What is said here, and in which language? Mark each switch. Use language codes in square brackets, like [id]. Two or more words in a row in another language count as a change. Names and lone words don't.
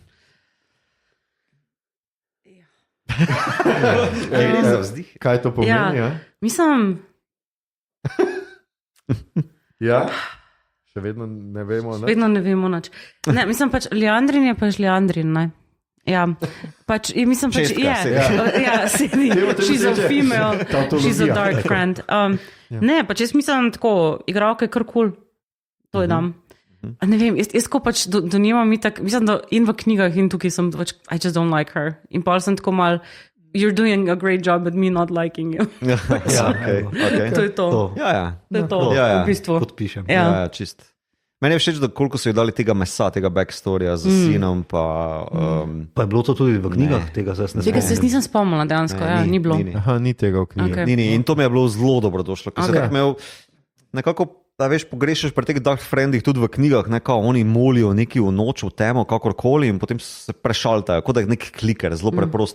[sl] Kaj to pomeni? Ja. Mislim... Ja, še vedno ne vemo. Ne? Vedno ne vemo nič. Ne, mislim pač, Leandrin je pač Leandrin, ne? Ja, pač, mislim pač, [en] she's a female, she's a dark friend. [sl] Ne, pač jaz mislim tako, igralka je kar cool, to je dam. Ne vem, jaz ko pač do njima mislim, da in v knjigah in tukaj sem pač, [en] I just don't like her. [sl] In pa sem tako mal, [en] you're doing a great job at me not liking you. [sl] Okay. To je to. Ja. To je to, v bistvu. Podpišem. Ja, čist. Meni je všeč, da koliko so ji dali tega mesa, tega backstorija z sinom. Pa je bilo to tudi v knjigah? Tega se nisem spomnila dejansko, ni bilo. Aha, ni tega v knjigah. Okay. In to mi je bilo zelo dobro došlo. Ker sem imel nekako, da veš, pogrešaš pri teh dark friendih tudi v knjigah, kao oni molijo neki v noč, v temo, kakorkoli in potem se prešaltajo, kot da je nek kliker, zelo preprost.